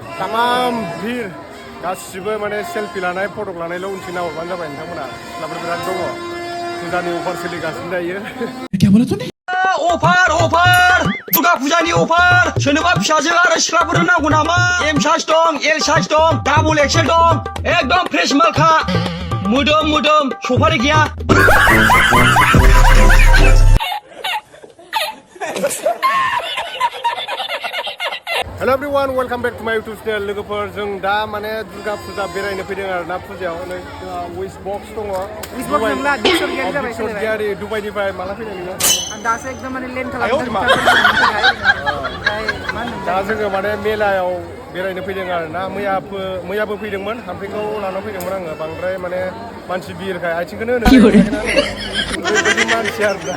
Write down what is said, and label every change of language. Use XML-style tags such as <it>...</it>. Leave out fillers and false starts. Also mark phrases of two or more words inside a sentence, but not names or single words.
<tr>Tamam bir</tr> <brx>गासिबो माने सेलफि लानाय फटक लानायल' उनथिं नाहरबानो जाबाय नोंथांमोना सिख्लाफोर बिराद दङ फुजानि अफार सोलिगासिनो दायो अफार दुर्गा फुजानि अफार सोरनोबा फिसाजो आरो सिख्लाफोर नांगौ नामा</brx> <en>M size</en> <brx>दं</brx> <en>L size</en> <brx>दं</brx> <en>double XL</en> <brx>दं एकदम फ्रेश मालखा मोदोम सफारि गैया</brx> <en>Hello everyone, welcome back to my YouTube channel.</en> <brx>लोगोफोर जों दा माने दुर्गा फुजा बेरायनो फैदों आरोना फुजायाव नै</brx> <en>wish box</en> <brx>दङ</brx> <en>wish box</en> <brx>नंला डिक्सर गेट जाबाय डिक्सर दुबाइनिफ्राय माला फैनाय नोङो आं दासो एकदम माने लेन्ड खालामदों दा जोङो माने मेलायाव बेरायनो फैदों आरोना मैयाबो फैदोंमोन हामफेखौ लाना फैदोंमोन आङो बांद्राय माने मानसि बिरखाय आथिंखौनो होनो ओरैबायदि मानसि आरोना</brx>